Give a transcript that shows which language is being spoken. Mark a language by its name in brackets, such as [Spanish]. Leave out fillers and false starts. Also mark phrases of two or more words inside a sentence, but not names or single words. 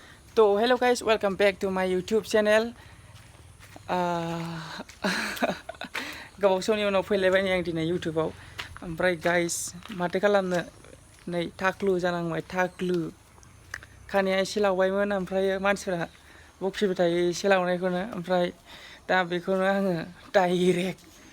[English] So hello guys, welcome back to my YouTube channel. [Bodo] गोबाव समनि उनाव फैलायबाय आं दिनै YouTubeआव ओमफ्राय guys माथो खालामनो नै थाख्लु जानांबाय थाख्लु खानाया एसे लावबायमोन ओमफ्राय मानसिफोरा बखिबाय थायो एसे लावनायखौनो ओमफ्राय दा बेखौनो आङो डाइरेक्ट